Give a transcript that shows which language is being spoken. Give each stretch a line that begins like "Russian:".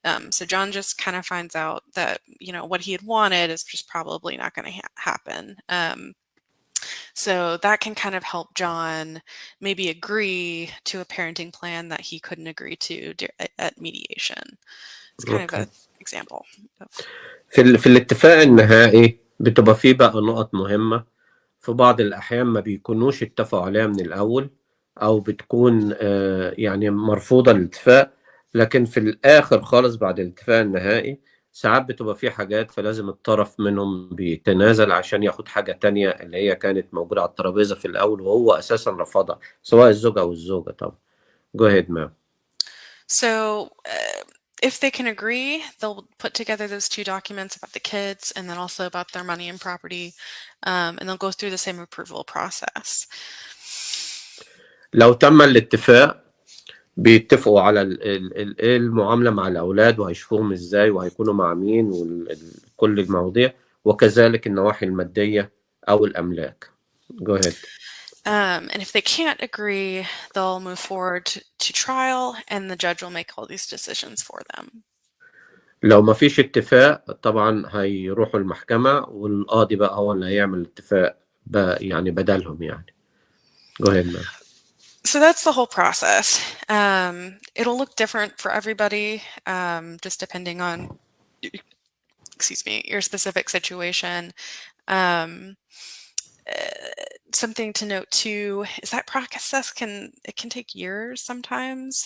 English: So John just kind of finds out that what he had wanted is just probably not going to happen. So that can kind of help John maybe agree to a parenting plan that he couldn't agree to at mediation. It's kind of okay. an example of
Arabic: في الاتفاق النهائي بتبقى فيه بقى نقط مهمة في بعض الأحيان ما بيكونوش اتفقوا عليها من الأول أو بتكون يعني مرفوضة الاتفاق، لكن في الآخر خالص بعد الاتفاق النهائي ساعات بتبقى فيه حاجات فلازم الطرف منهم بيتنازل عشان ياخد حاجة تانية اللي هي كانت موجودة على الترابيزة في الأول وهو أساسا رفضها، سواء الزوج أو الزوجة طبعا.
English: Go ahead, ma'am. So if they can agree, they'll put together those two documents about the kids and then also about their money and property, and they'll go through the same approval process.
Arabic: لو تم الاتفاق بيتفقوا على المعاملة مع الأولاد وهيشوفوهم إزاي وهيكونوا مع مين وكل المواضيع، وكذلك النواحي المادية أو الأملاك.
English: Go ahead. And if they can't agree, they'll move forward to trial and the judge will make all these decisions for them.
Arabic: لو ما فيش اتفاق طبعا هيروحوا المحكمة والقاضي بقى هو اللي هيعمل الاتفاق يعني بدلهم يعني.
English: Go ahead, ma'am. So that's the whole process. It'll look different for everybody, just depending on, your specific situation. Something to note too is that process can take years sometimes.